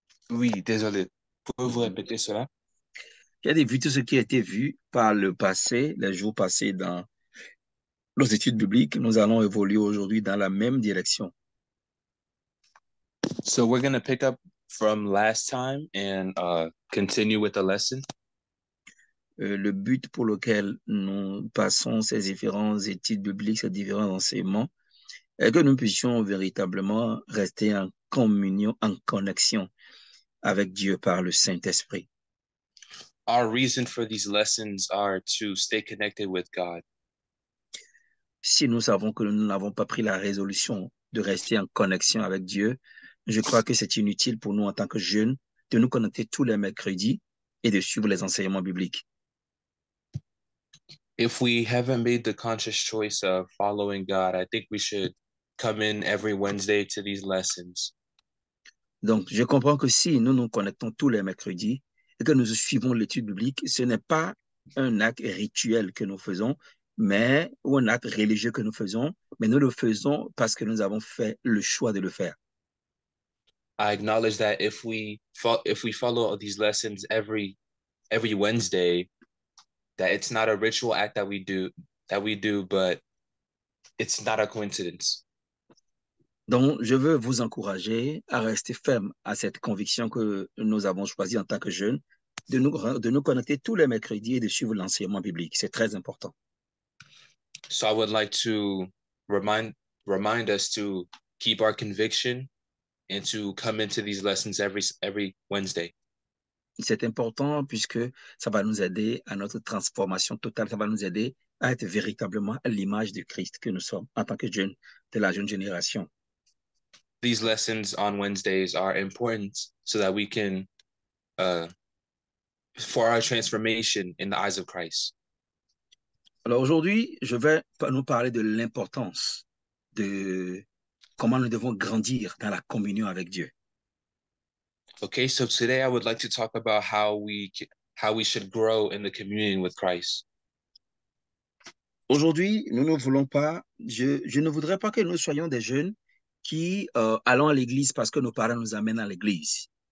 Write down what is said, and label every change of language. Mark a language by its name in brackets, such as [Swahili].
[French] Oui, désolé. Pouvez-vous répéter cela? J'ai dit, vu tout ce qui a été vu par le passé, les jours passés dans nos études bibliques, nous allons évoluer aujourd'hui dans la même direction. [English] So we're going to pick up from last time and continue with the lesson. [French] Le but pour lequel nous passons ces différentes études bibliques, ces différents enseignements, est que nous puissions véritablement rester en communion, en connexion avec Dieu par le Saint-Esprit. [English] Our reason for these lessons are to stay connected with God. [French] Si nous savons que nous n'avons pas pris la résolution de rester en connexion avec Dieu, je crois que c'est inutile pour nous en tant que jeunes de nous connecter tous les mercredis et de suivre les enseignements bibliques. [English] If we haven't made the conscious choice of following God, I think we should come in every Wednesday to these lessons. [French] Donc, je comprends que si nous nous connectons tous les mercredis et que nous suivons l'étude biblique, ce n'est pas un acte rituel que nous faisons, mais ou un acte religieux que nous faisons, mais nous le faisons parce que nous avons fait le choix de le faire. [English] I acknowledge that if we follow these lessons every Wednesday, that it's not a ritual act that we do, but it's not a coincidence. [French] Donc, je veux vous encourager à rester ferme à cette conviction que nous avons choisie en tant que jeunes, de nous connecter tous les mercredis et de suivre l'enseignement biblique. C'est très important. [English] So I would like to remind us to keep our conviction and to come into these lessons every Wednesday. [French] C'est important puisque ça va nous aider à notre transformation totale, ça va nous aider à être véritablement à l'image de Christ que nous sommes en tant que jeunes de la jeune génération. [English] These lessons on Wednesdays are important so that we can, for our transformation in the eyes of Christ. [French] Alors aujourd'hui, je vais nous parler de l'importance de comment nous devons grandir dans la communion avec Dieu. [English] Okay, so today I would like to talk about how we should grow in the communion with Christ. [French] Aujourd'hui, nous ne voulons pas, je ne voudrais pas que nous soyons des jeunes qui allons à l'église parce que nos parents nous amènent à l'église.